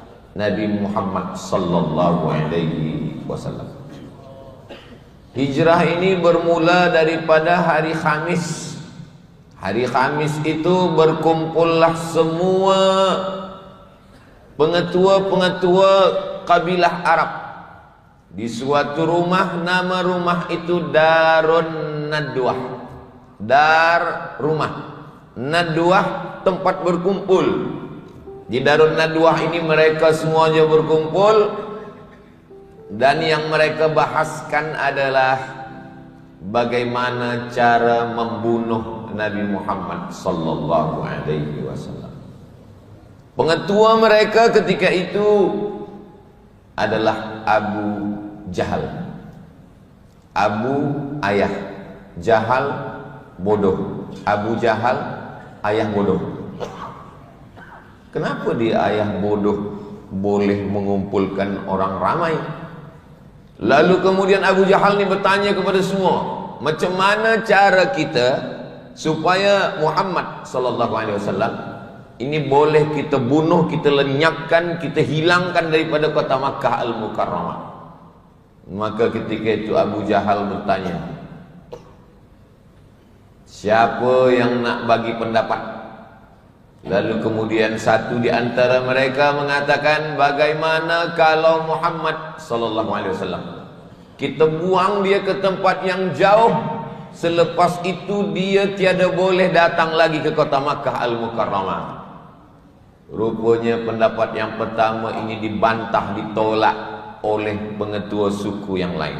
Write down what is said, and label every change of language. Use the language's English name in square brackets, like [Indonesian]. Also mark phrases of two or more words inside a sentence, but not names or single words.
[Malay] Nabi Muhammad [Arabic] sallallahu alaihi wasallam. [Malay] Hijrah ini bermula daripada hari Khamis. Hari Khamis itu berkumpullah semua pengetua-pengetua kabilah Arab di suatu rumah. Nama rumah itu Darun Nadwah. Dar rumah, Nadwah tempat berkumpul. Di Darun Nadwah ini mereka semuanya berkumpul, dan yang mereka bahaskan adalah bagaimana cara membunuh Nabi Muhammad [Arabic] sallallahu alaihi wasallam. [Malay] Pengetua mereka ketika itu adalah Abu Jahal. Abu ayah, Jahal bodoh. Abu Jahal ayah bodoh. Kenapa dia ayah bodoh boleh mengumpulkan orang ramai? Lalu kemudian Abu Jahal ni bertanya kepada semua, macam mana cara kita supaya Muhammad [Arabic] sallallahu alaihi wasallam [Malay] ini boleh kita bunuh, kita lenyapkan, kita hilangkan daripada kota Makkah Al-Mukarramah. Maka ketika itu Abu Jahal bertanya, siapa yang nak bagi pendapat? Lalu kemudian satu di antara mereka mengatakan, bagaimana kalau Muhammad [Arabic] sallallahu alaihi wasallam [Malay] kita buang dia ke tempat yang jauh, selepas itu dia tiada boleh datang lagi ke kota Makkah Al-Mukarramah. Rupanya pendapat yang pertama ini dibantah, ditolak oleh pengetua suku yang lain.